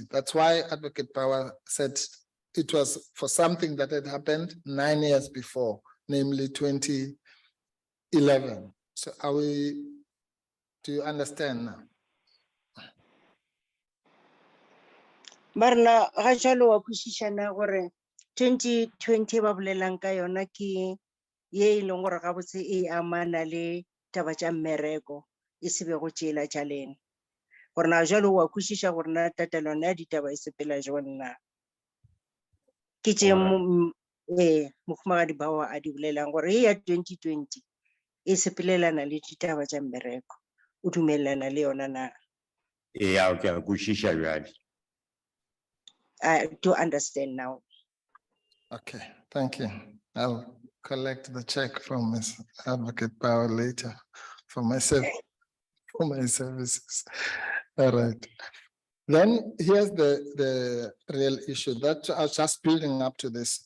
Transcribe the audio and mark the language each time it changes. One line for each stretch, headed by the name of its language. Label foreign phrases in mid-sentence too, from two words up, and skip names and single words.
English: That's why Advocate Bauer said it was for something that had happened 9 years before, namely 2011. So do you understand now?
Northern Sotho: Barna ga jalo wa kwešišana gore 2020 ba bolelang ka yona ke ye e leng gore ga botse e amana le taba tša mmereko e se bego tšela tša lena gore na jalo wa kwešiša gore na tatelano ya ditaba e sepela jwang na ke tše Mokhumagadi Bauer a di bolelang gore ya 2020 e sepelelana le ditaba tša mmereko o dumelelana le yona na?
English: Yeah, okay,
Northern Sotho: kwešiša bjale.
English: I do understand now. Okay, thank you. I'll collect the check from Ms. Advocate Bauer later for myself. for my services. All right. Then here's the real issue that I was just building up to this.